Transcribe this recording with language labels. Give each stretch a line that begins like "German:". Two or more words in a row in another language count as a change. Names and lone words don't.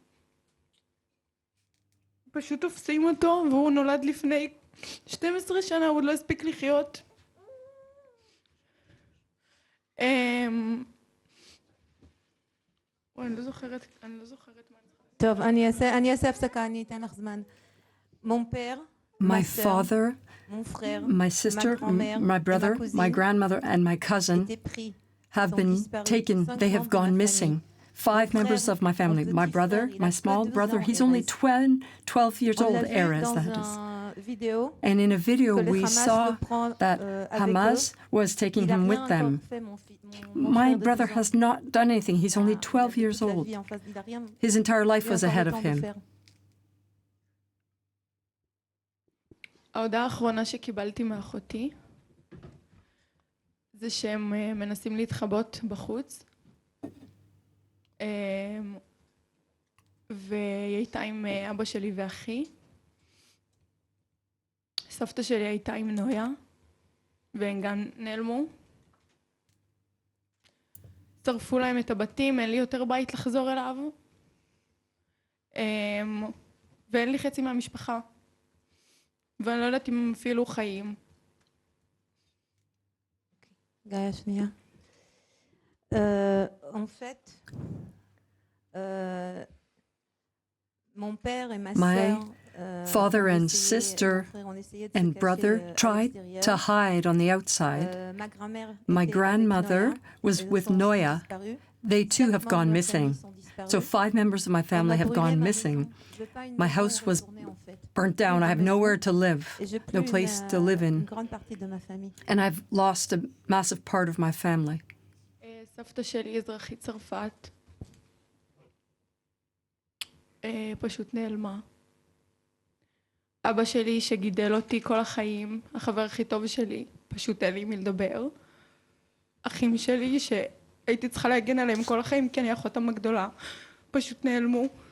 Hebrew: פשוט תופסים אותו, והוא נולד לפני 12 שנה, הוא עוד לא הספיק לחיות. אני לא זוכרת מה. טוב, אני אעשה הפסקה, אני אתן לך זמן.
French: Mon père,
English: my father, my sister, my brother, my grandmother, and my cousin have been taken. They have gone missing. 5 members of my family. My brother, my small brother, he's only 12 years old, Erez, that is. And in a video we saw that Hamas was taking him with them. My brother has not done anything. He's only 12 years old. His entire life was ahead of him.
Hebrew: ההודעה האחרונה שקיבלתי מאחותי זה שהם מנסים להתחבות בחוץ. והיא הייתה עם אבא שלי ואחי. סבתא שלי הייתה עם נויה, והם גם נעלמו. שרפו להם את הבתים, אין לי יותר בית לחזור אליו. ואין לי חצי מהמשפחה. ואני לא יודעת אם הם אפילו חיים. גאיה שנייה.
French: En fait, mon père et ma sœur,
English: father and sister and brother tried to hide on the outside. My grandmother was with Noya. They too have gone missing. So 5 members of my family have gone missing. My house was burnt down. I have nowhere to live, no place to live in. And I've lost a massive part of my family.
Hebrew: סבתא שלי אזרחית צרפת. פשוט נעלמה. אבא שלי שגידל אותי כל החיים, החבר הכי טוב שלי, פשוט אין לי מי לדבר. אחים שלי שהייתי צריכה להגן עליהם כל החיים כי אני אחותם הגדולה, פשוט נעלמו.